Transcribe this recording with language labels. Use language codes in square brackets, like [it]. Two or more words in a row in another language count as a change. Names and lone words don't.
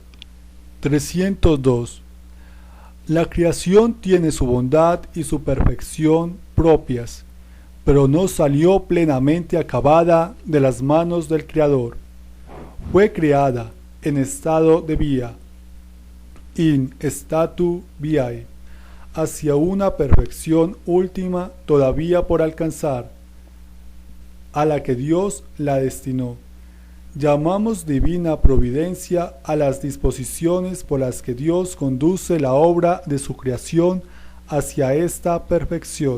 [es] 302. La creación tiene su bondad y su perfección propias, pero no salió plenamente acabada de las manos del Creador. Fue creada en estado de vía, [la] in statu viae, [es] hacia una perfección última todavía por alcanzar, a la que Dios la destinó. Llamamos divina providencia a las disposiciones por las que Dios conduce la obra de su creación hacia esta perfección.